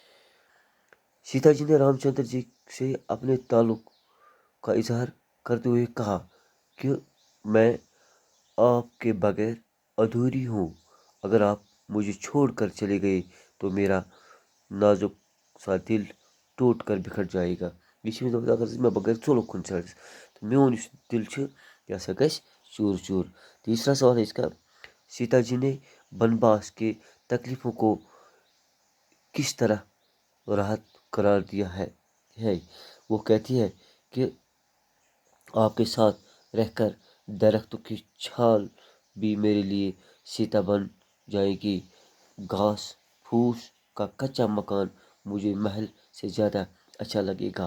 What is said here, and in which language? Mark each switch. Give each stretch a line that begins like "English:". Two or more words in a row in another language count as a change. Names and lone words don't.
Urdu: سیتا جی نے رام چندر جی سے اپنے تعلق کا اظہار کرتے ہوئے کہا کہ میں آپ کے بغیر ادھوری ہوں، اگر آپ مجھے چھوڑ کر چلے گئے تو میرا نازک سا دل ٹوٹ کر بکھر جائے گا۔
Kashmiri: یہ اگر میں بغیر ژوٚلُکھ کُن ژَلہِ تو میون یُس دل چھُ یہ ہسا گژھِ چور چور۔
Urdu: تیسرا سوال ہے اس کا، سیتا جی نے بنواس کے تکلیفوں کو کس طرح راحت قرار دیا ہے؟ وہ کہتی ہے کہ آپ کے ساتھ رہ کر درختوں کی چھال بھی میرے لیے سیتا بن جائے گی، گھاس پھوس کا کچا مکان مجھے محل سے زیادہ اچھا لگے گا۔